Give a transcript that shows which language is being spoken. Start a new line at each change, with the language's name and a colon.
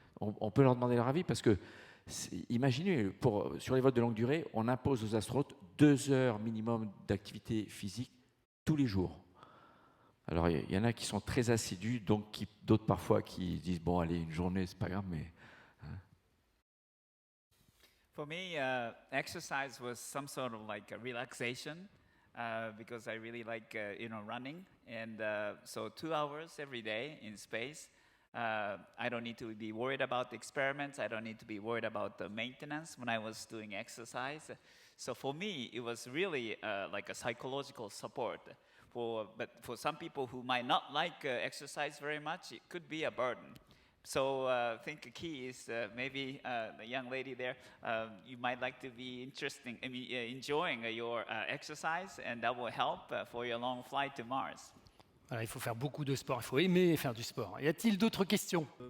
French: On peut leur demander leur avis parce que, imaginez, sur les vols de longue durée, on impose aux astronautes 2 heures minimum d'activité physique tous les jours. Alors, il y en a qui sont très assidus, donc d'autres parfois qui disent, bon, allez, une journée, c'est pas grave, mais...
English: For me, exercise was some sort of like a relaxation because I really like, running. And so 2 hours every day in space. I don't need to be worried about the experiments. I don't need to be worried about the maintenance when I was doing exercise. So for me, it was really like a psychological support. But for some people who might not like exercise very much, it could be a burden. So I think the key is maybe the young lady there, you might like to be enjoying your exercise, and that will help for your long flight to Mars.
French: Voilà, il faut faire beaucoup de sport, il faut aimer faire du sport. Y a-t-il d'autres questions?